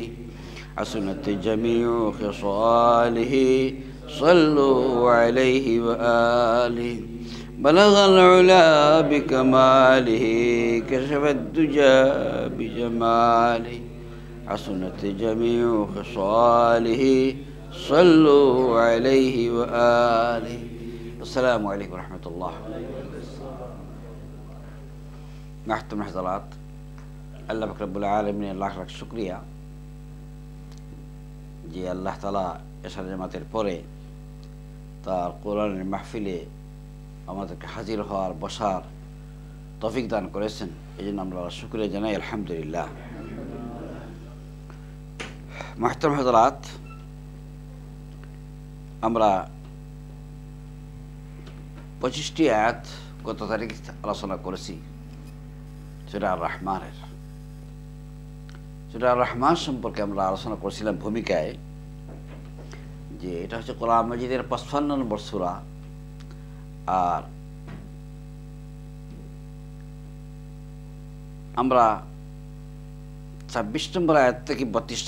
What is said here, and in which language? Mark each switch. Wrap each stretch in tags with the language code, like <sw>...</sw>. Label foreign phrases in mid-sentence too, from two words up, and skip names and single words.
<ar>حسنت جميع خصاله صلوا عليه وآله بلغ العلا بكماله كشف الدجى بجماله حسنت جميع خصاله صلوا عليه وآله السلام عليكم ورحمة الله</ar> <ur>محترم حضرات</ur> <bn>আল্লাহ পাক রব্বুল আলামিনের লাখ লাখ শুকরিয়া যে আল্লাহ তাআলা এশার জামাতের পরে তার কোরআনের মাহফিলে আমাদেরকে হাজির হওয়ার বসার তৌফিক দান করেছেন এই জন্য আমরা শুকরিয়া জানাই আলহামদুলিল্লাহ</bn> <ur>محترم حضرات</ur> <bn>আমরা 25টি আয়াত গত তারিখ আলোচনা করেছি সূরা আর রহমানের সূরা আর রহমান সম্পর্কে আমরা আলোচনা করেছিলাম ভূমিকায় যে এটা হচ্ছে কোরআন মাজিদের 55 নম্বর সূরা আর আমরা 26 নম্বর আয়াত থেকে 32</bn>